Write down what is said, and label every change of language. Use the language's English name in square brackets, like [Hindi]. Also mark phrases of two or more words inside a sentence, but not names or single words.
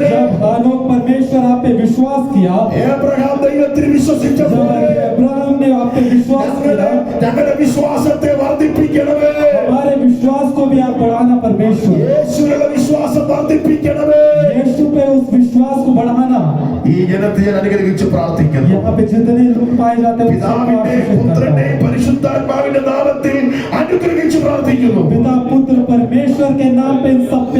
[Hindi] जब हानोक परमेश्वर आप पे विश्वास किया, [Malayalam] ഏബ്രഹാം ദൈവത്തിൽ വിശ്വസിച്ച [Hindi] जब [Malayalam] പോലെ [Hindi] अब्राहम ने आप पे विश्वास किया, [Malayalam] ഞങ്ങളുടെ വിശ്വാസത്തെ വർദ്ധിപ്പിക്കണമേ. [Hindi] हमारे विश्वास को भी आप बढ़ाना परमेश्वर. [Malayalam] യേശുവിലുള്ള വിശ്വാസം വർദ്ധിപ്പിക്കണമേ. [Hindi] यीशु पे उस विश्वास को बढ़ाना. [Malayalam] ഈ ജനത്തെ ഞാൻ അനുഗ്രഹിച്ച് പ്രാർത്ഥിക്കുന്നു. [Hindi] यहाँ पे जितने लोग पाए जाते हैं उन सबको [Malayalam] പിതാവിന്റെയും [Hindi] आशीषित करता [Malayalam] പുത്രന്റെയും [Hindi] हूं. [Malayalam] പരിശുദ്ധാത്മാവിന്റെ നാമത്തിൽ അനുഗ്രഹിച്ച് പ്രാർത്ഥിക്കുന്നു. [Hindi] पिता पुत्र परमेश्वर के नाम पे इन